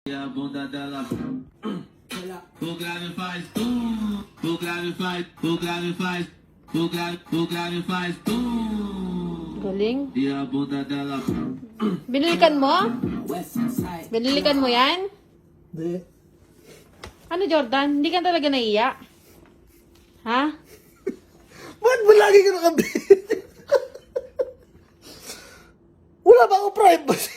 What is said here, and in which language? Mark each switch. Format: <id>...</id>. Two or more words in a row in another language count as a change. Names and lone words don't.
<pt>E a bunda dela. O grave faz o grave faz, o grave faz, o grave faz</pt> <tl>Galing.</tl> <pt>E a bunda dela.</pt> <tl>Binilikan mo? Binilikan mo yan? Hindi. Ano, Jordan? Hindi ka talaga naiiyak? Ha? Bakit mo lagi ka nakabit? Wala ba ako privacy?</tl>